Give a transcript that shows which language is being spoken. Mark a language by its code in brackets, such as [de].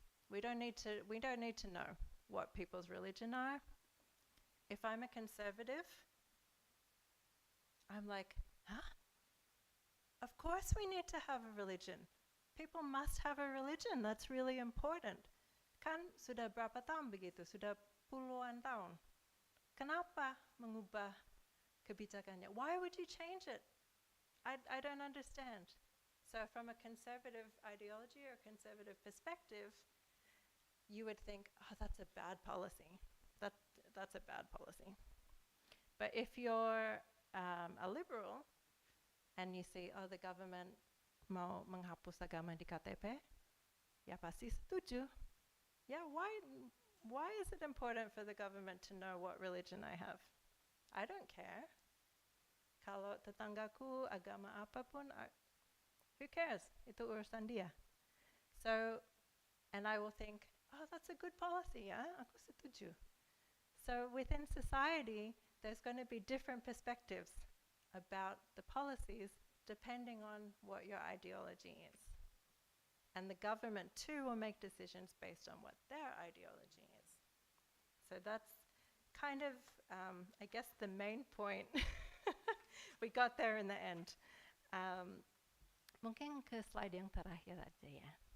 [en] We don't need to know what people's religion are. If I'm a conservative, I'm like, huh? Of course we need to have a religion. People must have a religion. That's really important. [id] Kan sudah berapa tahun begitu? Sudah puluhan tahun. Kenapa mengubah kebijakannya? [en] Why would you change it? I don't understand. So from a conservative ideology or conservative perspective, you would think, oh, that's a bad policy. That's a bad policy. But if you're a liberal and you see, oh, the government [id] mau menghapus agama di KTP, ya pasti setuju. [en] Yeah, why is it important for the government to know what religion I have? I don't care. [id] Kalau tetanggaku agama apapun, [en] who cares? [id] Itu urusan dia. [en] So, and I will think, oh, that's a good policy, yeah? [id] Aku setuju. [en] So within society, there's going to be different perspectives about the policies depending on what your ideology is. And the government too will make decisions based on what their ideology is. So that's kind of, I guess, the main point. We got there in the end. [id] Mungkin ke slide yang terakhir aja ya.